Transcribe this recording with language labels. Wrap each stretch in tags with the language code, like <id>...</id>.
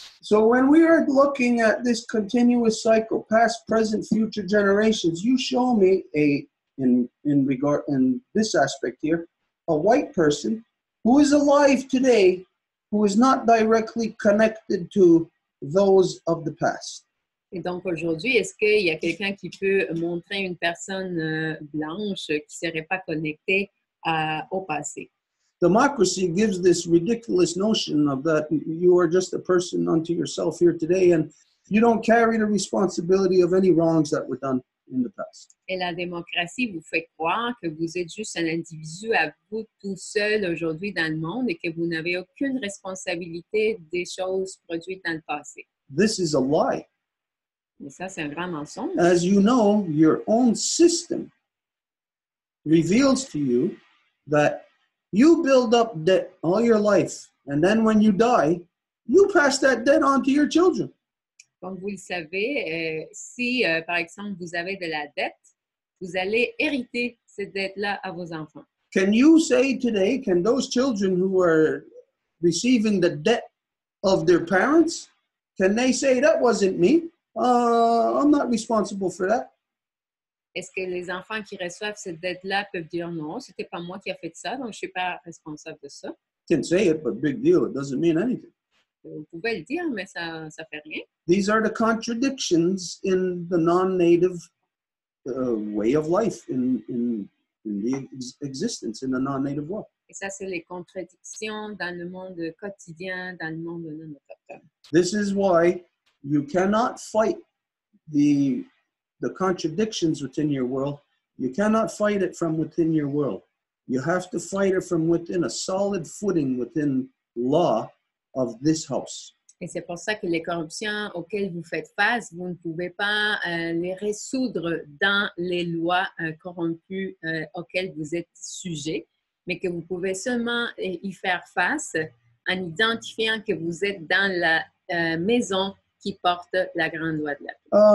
<en>So when we are looking at this continuous cycle, past, present, future generations, you show me in this aspect here, a white person who is alive today, who is not directly connected to those of the past.</en> <fr>Et donc, aujourd'hui, est-ce qu'il y a quelqu'un qui peut montrer une personne blanche qui ne serait pas connectée au passé?</fr> <en>democracy gives this ridiculous notion of that you are just a person unto yourself here today, and you don't carry the responsibility of any wrongs that were done in the past.</en> <fr>Et la démocratie vous fait croire que vous êtes juste un individu à vous tout seul aujourd'hui dans le monde et que vous n'avez aucune responsabilité des choses produites dans le passé.</fr> <en>This is a lie.</en> <fr>Mais ça, c'est un grand mensonge.</fr> <en>As you know, your own system reveals to you that you build up debt all your life, and then when you die, you pass that debt on to your children.</en> <fr>Comme vous le savez, si, par exemple, vous avez de la dette, vous allez hériter cette dette-là à vos enfants.</fr> <en>Can you say today, can those children who are receiving the debt of their parents, can they say, that wasn't me? I'm not responsible for that.</en> <fr>Est-ce que les enfants qui reçoivent cette dette-là peuvent dire non, c'était pas moi qui a fait ça, donc je suis pas responsable de ça?</fr> <en>Can say it, but big deal. It doesn't mean anything.</en> <fr>Vous pouvez le dire, mais ça fait rien.</fr> <en>These are the contradictions in the non-native way of life, in the existence in the non-native world.</en> <fr>Et ça, c'est les contradictions dans le monde quotidien, dans le monde non autochtone.</fr> <en>This is why you cannot fight the contradictions within your world. You cannot fight it from within your world. You have to fight it from within a solid footing within law of this house.</en> <fr>Et c'est pour ça que les corruptions auxquelles vous faites face, vous ne pouvez pas les résoudre dans les lois corrompues auxquelles vous êtes sujet, mais que vous pouvez seulement y faire face en identifiant que vous êtes dans la maison qui porte la grande loi de la paix.</fr>